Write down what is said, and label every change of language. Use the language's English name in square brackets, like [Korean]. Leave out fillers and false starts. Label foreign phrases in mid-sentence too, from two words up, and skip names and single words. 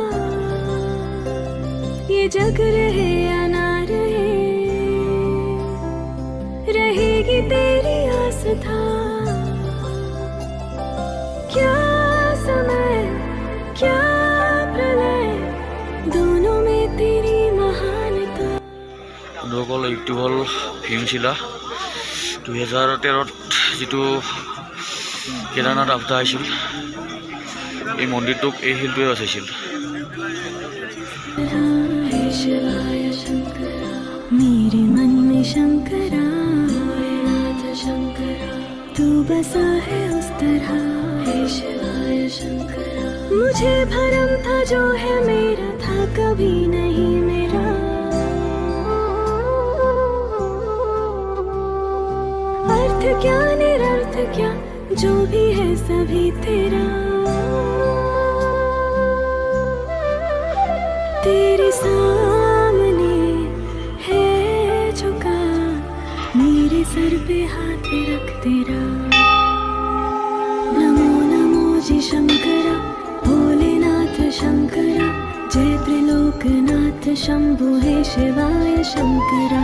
[Hindi] ये जग रहे या ना रहे, रहेगी तेरी आस था। क्या समय क्या प्रलय, दोनों में तेरी महानता। [Assamese] বন্ধুসকল এইটো হ'ল ভীমশিলা। 2013 যিটো কেদাৰনাথ আপদা আহিছিল, এই মন্দিৰটোক এই শিলটোৱে বচাইছিল। [Hindi] शिवाय शंकरा, मेरे मन में शंकरा, नाथ शंकरा, तू बसा है उस तरह। हे शिवाय शंकरा, मुझे भरम था जो है मेरा था कभी नहीं मेरा। अर्थ क्या निरर्थ क्या, जो भी है सभी तेरा। तेरे सामने है झुका, मेरे सर पे हाथ रख तेरा। नमो नमो जी शंकरा, भोलेनाथ शंकरा, जय त्रिलोकनाथ शंभु हे शिवाय शंकरा।